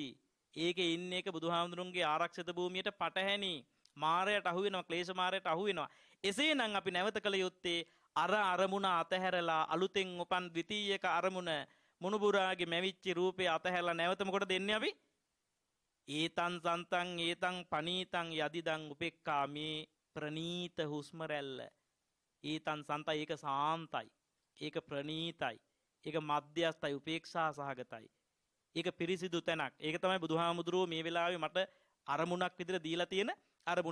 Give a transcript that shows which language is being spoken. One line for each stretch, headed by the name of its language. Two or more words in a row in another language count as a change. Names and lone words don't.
Sinhala: ඒකේ ඉන්නේ එක බුදුහාමුදුරන්ගේ ආරක්ෂිත භූමියට පටහැනි. මාරයට අහු වෙනවා, ක්ලේශ මාරයට අහු වෙනවා. එසේනම් අපි නැවත කළ යුත්තේ අර අරමුණ අතහැරලා අලුතෙන් උපන් ද්විතීයක අරමුණ මුණුබුරාගේ මැවිච්ච රූපේ අතහැරලා නැවත මොකටද දෙන්නේ අපි?
Pali: ඒතං සන්තං ඒතං පනීතං යදිදං උපෙක්ඛා
Sinhala: මේ ප්‍රනීත හුස්ම රැල්ල. ඒතං සන්තයි ඒක සාන්තයි. ඒක ප්‍රනීතයි. ඒක මධ්‍යස්ථයි, උපේක්ෂා සහගතයි. ඒක පිරිසිදු තැනක්. ඒක තමයි බුදුහාමුදුරුවෝ මේ වෙලාවේ මට අරමුණක් විදිහට දීලා තියෙන අරමුණ.